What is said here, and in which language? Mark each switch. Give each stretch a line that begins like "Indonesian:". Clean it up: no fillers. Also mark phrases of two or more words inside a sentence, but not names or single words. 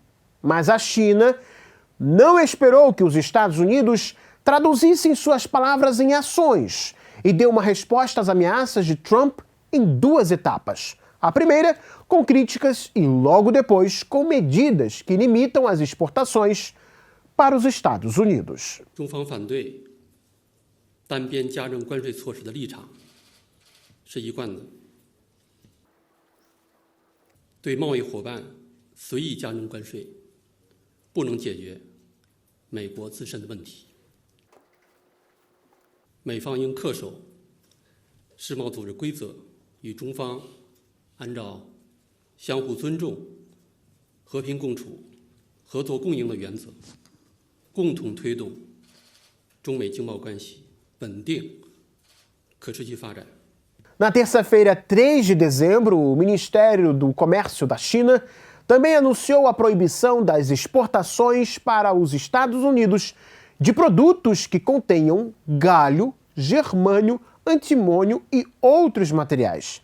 Portuguese: Mas a China não esperou que os Estados Unidos traduzissem suas palavras em ações e deu uma resposta às ameaças de Trump em duas etapas. A primeira, com críticas e logo depois com medidas que limitam as exportações para os Estados Unidos.
Chinese: 中方反对单边加征关税措施的立场是一贯的，对贸易伙伴随意加征关税不能解决美国自身的问题。美方应恪守世贸组织规则，与中方按照相互尊重、和平共处、合作共赢的原则，共同推动中美经贸关系稳定、可持续发展。
Portuguese: Na terça-feira, 3 de dezembro, o Ministério do Comércio da China também anunciou a proibição das exportações para os Estados Unidos de produtos que contenham galho, germânio, antimônio e outros materiais.